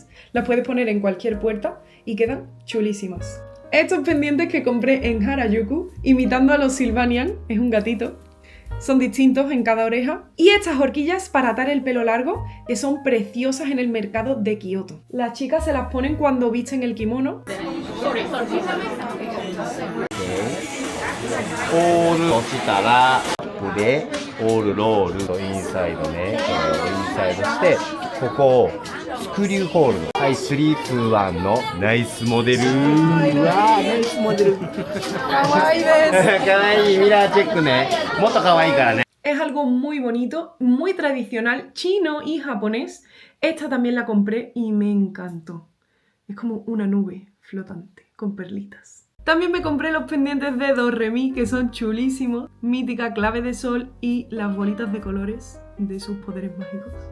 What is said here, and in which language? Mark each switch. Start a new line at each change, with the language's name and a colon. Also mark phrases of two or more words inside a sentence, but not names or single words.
Spanish: Las puedes poner en cualquier puerta y quedan chulísimas. Estos pendientes que compré en Harajuku, imitando a los Sylvanian, es un gatito. Son distintos en cada oreja. Y estas horquillas para atar el pelo largo, que son preciosas en el mercado de Kioto. Las chicas se las ponen cuando visten el kimono.
Japanese: オール落ちたらここでオールロールとインサイドね、インサイドしてここをスクリューホールド、はい、321のナイスモデル。うわー、ナイスモデル。かわいいです。かわいい、ミラーチェックね。もっとかわいいからね。
Spanish: Es algo muy bonito, muy tradicional, chino y japonés. Esta también la compré y me encantó. Es como una nube flotante con perlitas. También me compré los pendientes de Do Re Mi, que son chulísimos. Mítica clave de sol y las bolitas de colores de sus poderes mágicos.